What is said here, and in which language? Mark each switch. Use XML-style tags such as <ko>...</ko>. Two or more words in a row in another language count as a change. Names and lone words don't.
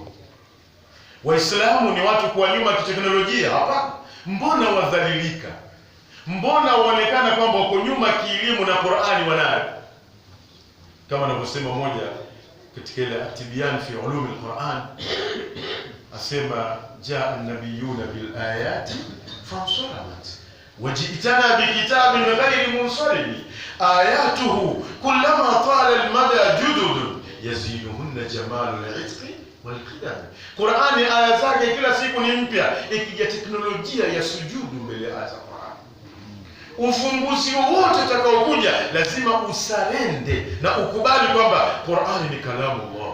<sw>Waislamu ni watu kwa nyuma kiteknolojia? Hapana. Mbona wadhalilika? Mbona waonekana kwamba wako nyuma kielimu na Qur'ani wanayo? Kama anavyosema moja katika ile At-Tibyan fi ulum al-Qur'an, asema</sw> <ar>جاء النبيون بالآيات فانصرمت وجئتنا بكتاب غير منصرم آياته كلما طال المدى جدد يزيدهن جمال العتق والقيام.</ar> <sw>Qur'ani aya zake kila siku ni mpya. Ikija teknolojia ya sujudu mbele ya aya za Qur'ani, ufumbuzi wote utakaokuja lazima usarende na ukubali kwamba Qur'ani ni</sw> <ar>كلام الله.</ar>